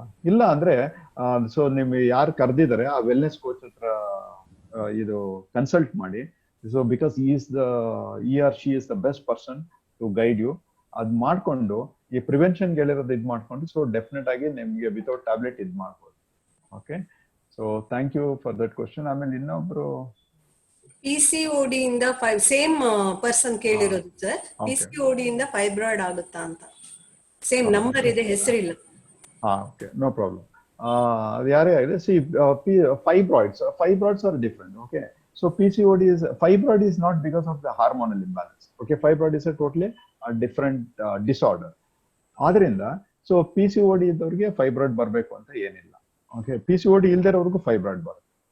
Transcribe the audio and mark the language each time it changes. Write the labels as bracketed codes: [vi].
[kn] ಇಲ್ಲ ಅಂದ್ರೆ ಸೊ ನಿಮ್ಗೆ ಯಾರು ಕರೆದಿದ್ದಾರೆ ಆ ವೆಲ್ನೆಸ್ ಕೋಚ್ ಹತ್ರ ಇದು ಕನ್ಸಲ್ಟ್ ಮಾಡಿ. [en] So because he or she is the best person to guide you. [kn] ಅದ್ ಮಾಡ್ಕೊಂಡು ಈ ಪ್ರಿವೆನ್ಷನ್ ಹೇಳಿರೋದು ಇದ್ ಮಾಡ್ಕೊಂಡು, ಸೊ ಡೆಫಿನೆಟ್ ಆಗಿ ನಿಮ್ಗೆ ವಿತೌಟ್ ಟ್ಯಾಬ್ಲೆಟ್ ಇದ್ ಮಾಡ್ಬೋದು. [en] Okay, so thank you for that question. [kn] ಆಮೇಲೆ ಇನ್ನೊಬ್ರು PCOD ಇಂದ ಸೇಮ್ ಪರ್ಸನ್ ಕೇಳಿರೋದು ಸರ್. PCOD ಇಂದ ಫೈಬ್ರಾಯ್ಡ್ ಆಗುತ್ತಾ ಅಂತ ಸೇಮ್ ನಂಬರ್ ಇದೆ, ಹೆಸರಿಲ್ಲ. [en] Okay, no problem. [kn] ಅದು ಯಾರೇ ಆಗಿದೆ. [en] See fibroids are different. Okay, so PCOD is fibroid is not because of the hormonal imbalance. Okay, fibroid is a totally different disorder. [kn] ಆದ್ರಿಂದ so PCOD ಇದ್ದವ್ರಿಗೆ fibroid ಬರಬೇಕು ಅಂತ ಏನಿಲ್ಲ. Okay, PCOD ಇಲ್ದಿರೋರ್ಗೂ fibroid ಬರುತ್ತೆ.